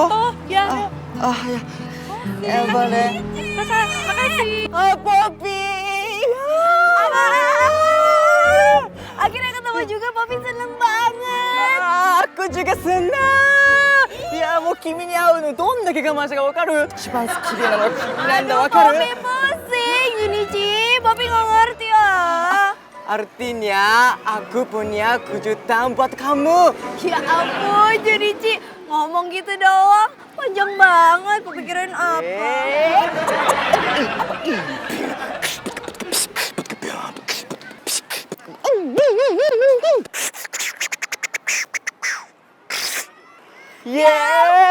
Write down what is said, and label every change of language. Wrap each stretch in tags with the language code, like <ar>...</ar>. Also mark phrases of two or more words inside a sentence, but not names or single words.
<id>Ya. Ya. Ya, boleh. Makasih. Oh, Poppy. Akhirnya ketemu juga, Poppy seneng banget. Aku juga senang. Ya, mau</id> <ja>君に会うのどんだけ我慢したかわかる？一番綺麗なのは君なんだ、わかる？</ja> <id>Poppy pusing, Junichi. Poppy nggak ngerti ya. Artinya, aku punya kejutan buat kamu. Ya ampun, Junichi. Ngomong gitu doang. Panjang banget, kepikiran apa? Yeah.</id>